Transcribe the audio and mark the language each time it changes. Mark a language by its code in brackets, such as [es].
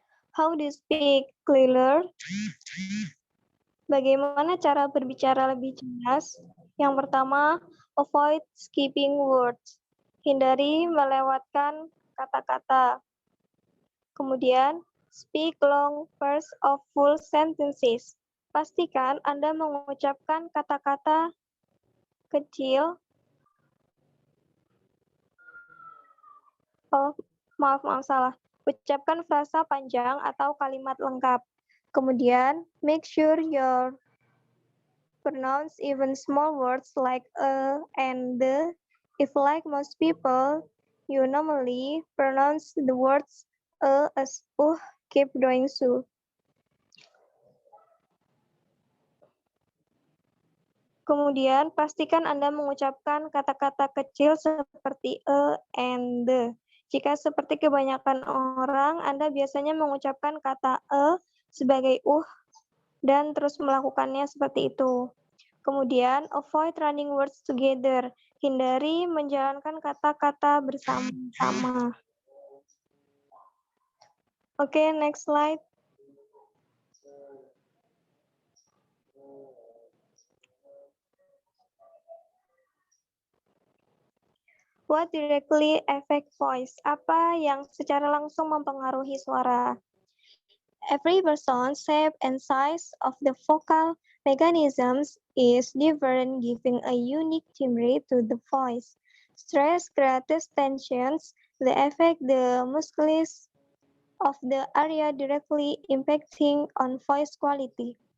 [en] How to speak clearer? [id] Bagaimana cara berbicara lebih jelas? Yang pertama, [en] avoid skipping words. [id] Hindari melewatkan kata-kata. Kemudian, [en] speak long bursts of full sentences. [id] Pastikan Anda mengucapkan kata-kata kecil. Oh, maaf, salah. Ucapkan frasa panjang atau kalimat lengkap. Kemudian, [en] make sure your pronounce even small words like and the. If like most people, you normally pronounce the words as keep doing so. [id] Kemudian, pastikan Anda mengucapkan kata-kata kecil seperti and the. Jika seperti kebanyakan orang, Anda biasanya mengucapkan kata sebagai dan terus melakukannya seperti itu. Kemudian, [en] avoid running words together. [id] Hindari menjalankan kata-kata bersama-sama. [en] Oke, next slide. What directly affect voice? Apa yang secara langsung mempengaruhi suara? Every person's shape and size of the vocal mechanisms is different, giving a unique timbre to the voice. Stress creates tensions that affect the muscles of the area directly impacting on voice quality.